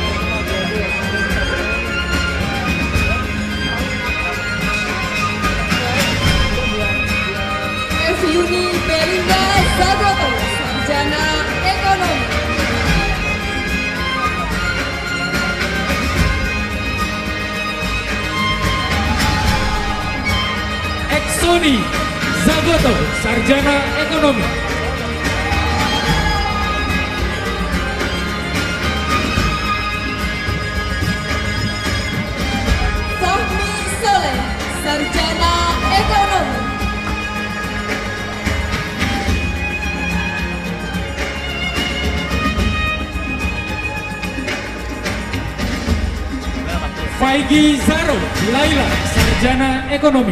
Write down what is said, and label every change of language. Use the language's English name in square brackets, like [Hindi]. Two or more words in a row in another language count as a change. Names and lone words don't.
[Indonesian] Evyuni Belinda Zagoto, Sarjana Ekonomi. Exoni Zagoto, Sarjana Ekonomi. Fahmi Soleh, Sarjana Ekonomi. Faigi Zaro Laila, Sarjana Ekonomi.